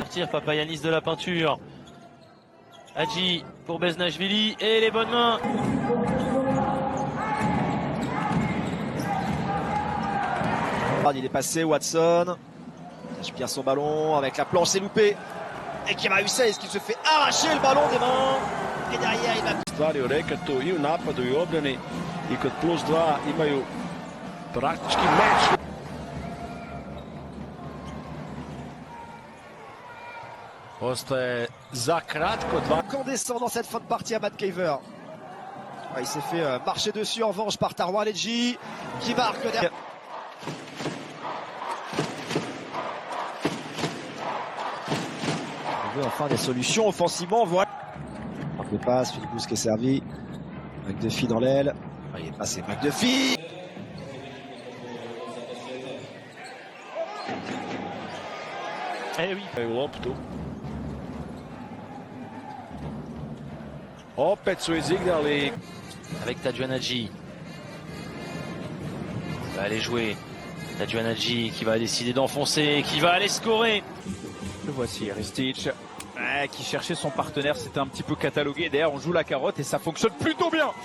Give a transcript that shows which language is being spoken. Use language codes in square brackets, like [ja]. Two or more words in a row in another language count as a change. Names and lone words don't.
[fr] Tire Papayanis de la peinture. Hadji pour Bezhanishvili et les bonnes mains. Il est passé, Watson. Il perd son ballon avec la planche, c'est loupé. Et qui a réussi, est-ce qu'il se fait arracher le ballon des mains? Et derrière, il va... [hr] Stvari u reketu i u napadu i u obrani i kod plus 2 imaju praktički meč. Ostaje za kratko 2. [fr] Incandescent dans cette fin de partie à Matt Caver. Il s'est fait marcher dessus en revanche par Tarawaneji qui marque derrière. On veut enfin des solutions offensivement. Voilà. Des passes, Philippous qui est servi. McDuffie dans l'aile. Il est passé McDuffie. Eh oui. [hr] Loptu. Opet su izigrali. [fr] Avec Tadjoanadji. Il va aller jouer. Tadjoanadji qui va décider d'enfoncer, qui va aller scorer. Le voici, Ristic. Qui cherchait son partenaire, c'était un petit peu catalogué. D'ailleurs, on joue la carotte et ça fonctionne plutôt bien.